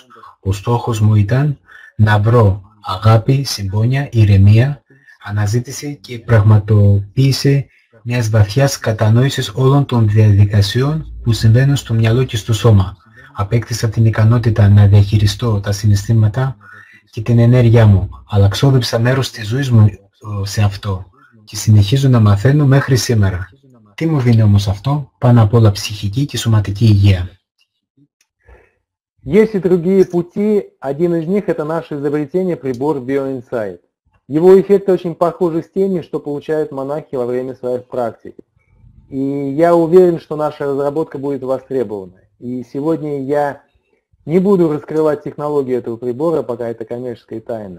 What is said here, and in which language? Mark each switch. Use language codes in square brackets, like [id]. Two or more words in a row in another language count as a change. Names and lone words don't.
[el] Ο στόχος μου ήταν να βρω αγάπη, συμπόνια, ηρεμία, αναζήτηση και πραγματοποίηση μιας βαθιάς κατανόησης όλων των διαδικασιών που συμβαίνουν στο μυαλό και στο σώμα. Απέκτησα την ικανότητα να διαχειριστώ τα συναισθήματα και την ενέργειά μου, αλλά ξόδεψα μέρος της ζωής μου σε αυτό και συνεχίζω να μαθαίνω μέχρι σήμερα. Τι μου δίνει όμως αυτό? Πάνω απ' όλα ψυχική και σωματική υγεία. [ru] Есть и другие пути. Один из них – это наше изобретение прибор BioInsight. Его эффекты очень похожи с теми, что получают монахи во время своих практик. И я уверен, что наша разработка будет востребована. И сегодня я не буду раскрывать технологию этого прибора, пока это коммерческая тайна.